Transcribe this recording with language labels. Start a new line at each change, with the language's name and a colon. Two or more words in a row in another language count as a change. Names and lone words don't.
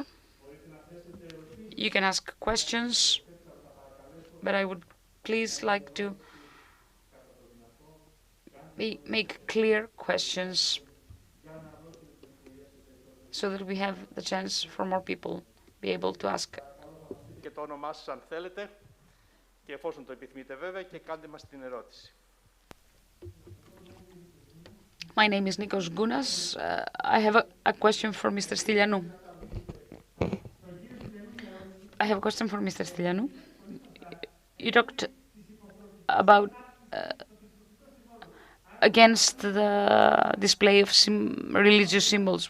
English: You can ask questions, but I would please like to make clear questions so that we have the chance for more people be able to ask.
Greek: Και το όνομά σας αν θέλετε και εφόσον το επιθυμείτε βέβαια και κάντε μας την ερώτηση.
English: My name is Nikos Gounas. I have a question for Mr. Stylianou. I have a question for Mr. Stylianou. You talked about against the display of religious symbols.